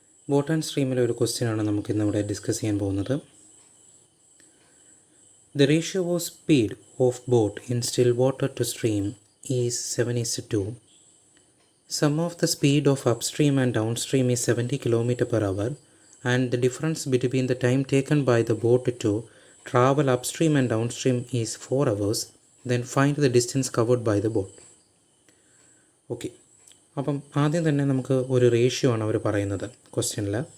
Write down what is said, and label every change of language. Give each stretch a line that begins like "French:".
Malayalam: Boat and streamile ഒരു ക്വസ്റ്റ്യനാണ് നമുക്ക് ഇന്നിവിടെ ഡിസ്കസ് ചെയ്യാൻ പോകുന്നത്.
English: The ratio of speed of boat in still water to stream is 7:2. Sum of the speed of upstream and downstream is 70 km per hour and the difference between the time taken by the boat to travel upstream and downstream is 4 hours. Then find the distance covered by the boat. Okay.
Malayalam: അപ്പം ആദ്യം തന്നെ നമുക്ക് ഒരു ratio ആണ് അവർ പറയുന്നത് ക്വസ്റ്റ്യനിൽ.